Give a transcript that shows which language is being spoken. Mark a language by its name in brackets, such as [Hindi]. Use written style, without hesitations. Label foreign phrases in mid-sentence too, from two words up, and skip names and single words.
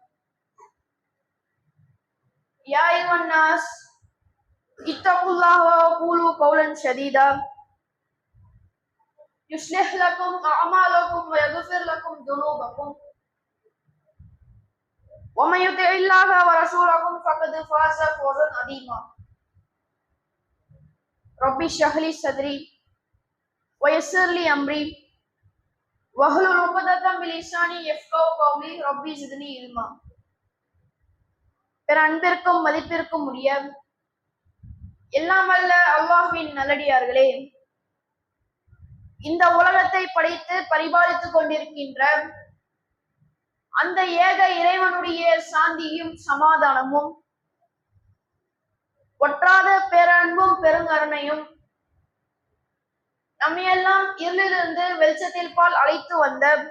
[Arabic] يا أيها الناس اتقوا الله وقولوا قولا سديدا يصلح لكم أعمالكم ويغفر لكم ذنوبكم ومن يطع الله ورسوله فقد فاز فوزا عظيما. ربي اشرح لي صدري ويسر لي أمري واحلل عقدة من لساني يفقهوا قولي ربي زدني علما. [Tamil] அன்பிற்கும் மதிப்பிற்கும் உரிய எல்லாம் வல்ல அல்லாஹ்வின் நல்லடியார்களே, இந்த உலகத்தை படைத்து பரிபாலித்துக் கொண்டிருக்கின்ற அந்த ஏக இறைவனுடைய சாந்தியும் சமாதானமும் ஒற்றாத பேரன்பும் பெருங்கருணையும் நம்மையெல்லாம் இருளிலிருந்து வெளிச்சத்தில் பால் அழைத்து வந்த